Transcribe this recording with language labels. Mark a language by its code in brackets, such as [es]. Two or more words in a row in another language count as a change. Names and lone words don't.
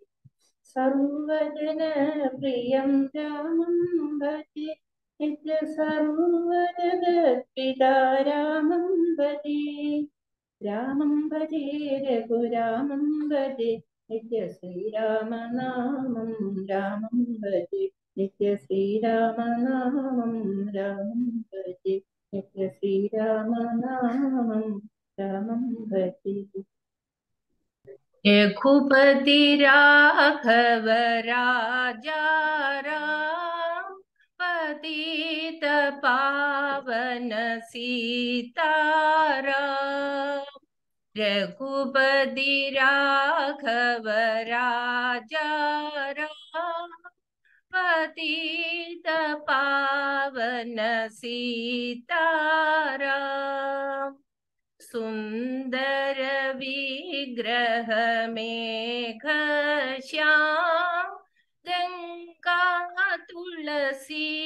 [sa] സർവജനപ്രിയം രാമം ഭജേ നിത്യ സർവജഗത്പിതാ രാമം ഭജേ രാമം ഭജേ രഘുരാമം ഭജേ നിത്യ ശ്രീരാമനാമം രാമം ഭജേ നിത്യ ശ്രീരാമനാമം രാമം ഭജേ നിത്യ ശ്രീരാമനാമം രാമം ഭജേ [hi] रघुपति राघव राजा राम पतित पावन सीताराम रघुपति राघव राजा राम पतित पावन सीताराम सुंदर विग्रह मेघश्याम गंगा तुलसी